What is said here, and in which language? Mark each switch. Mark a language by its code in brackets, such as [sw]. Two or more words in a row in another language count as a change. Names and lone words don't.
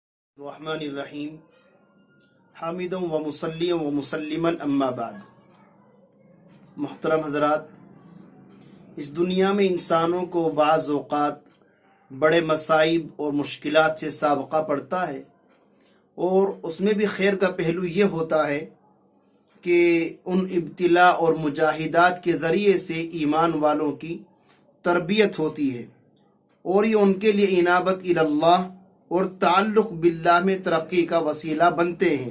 [ar] الرحمن الرحیم حامدا و مصلیا و مسلما اما بعد۔ [ur] محترم حضرات، اس دنیا میں انسانوں کو بعض اوقات بڑے مصائب اور مشکلات سے سابقہ پڑتا ہے، اور اس میں بھی خیر کا پہلو یہ ہوتا ہے کہ ان ابتلا اور مجاہدات کے ذریعے سے ایمان والوں کی تربیت ہوتی ہے، اور یہ ان کے لیے انابت اللہ اور تعلق باللہ میں ترقی کا وسیلہ بنتے ہیں۔